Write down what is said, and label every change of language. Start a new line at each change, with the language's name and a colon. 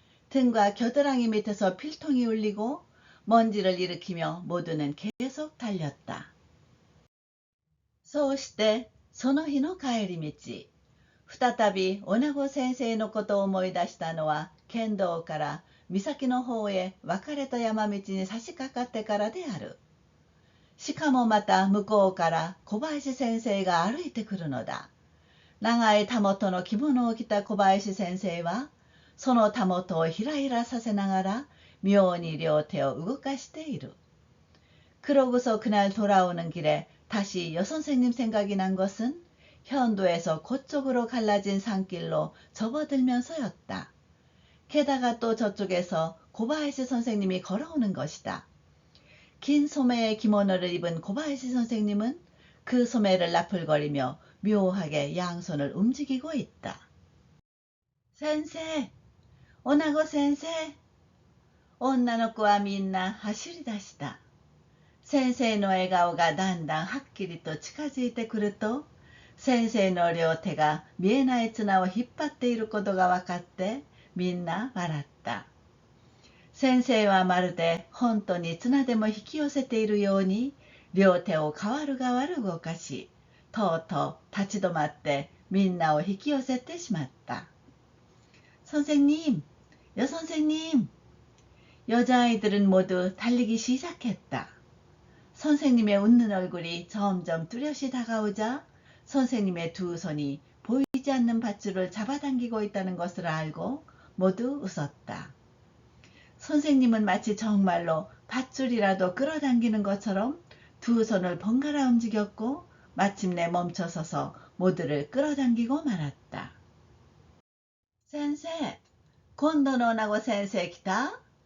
Korean: 등과 겨드랑이 밑에서 필통이 울리고 먼지를 일으키며 모두는 계속 달렸다.
Japanese: そうしてその日の帰り道、再び女子先生のことを思い出したのは県道から岬の方へ分かれた山道に差し掛かってからである。しかもまた向こうから小林先生が歩いてくるのだ。長いたもとの着物を着た小林先生はそのたもとをひらひらさせながら妙に両手を動かしている。
Korean: 그러고서 그날 돌아오는 길에 다시 여선생님 생각이 난 것은 현도에서 그쪽으로 갈라진 산길로 접어들면서였다. 게다가 또 저쪽에서 고바야시 선생님이 걸어오는 것이다. 긴 소매의 기모노를 입은 고바야시 선생님은 그 소매를 나풀거리며 묘하게 양손을 움직이고 있다.
Japanese: 센세! 오나고 센세! 女の子はみんな走り出した。先生の笑顔がだんだんはっきりと近づいてくると、先生の両手が見えない綱を引っ張っていることが分かって、みんな笑った。先生はまるで本当に綱でも引き寄せているように、両手を代わる代わる動かし、とうとう立ち止まってみんなを引き寄せてしまった。
Korean: 선생님、여선생님、 여자아이들은 모두 달리기 시작했다. 선생님의 웃는 얼굴이 점점 뚜렷이 다가오자 선생님의 두 손이 보이지 않는 밧줄을 잡아당기고 있다는 것을 알고 모두 웃었다. 선생님은 마치 정말로 밧줄이라도 끌어당기는 것처럼 두 손을 번갈아 움직였고 마침내 멈춰서서 모두를 끌어당기고 말았다.
Japanese: 센세, 今度の女子先生来た？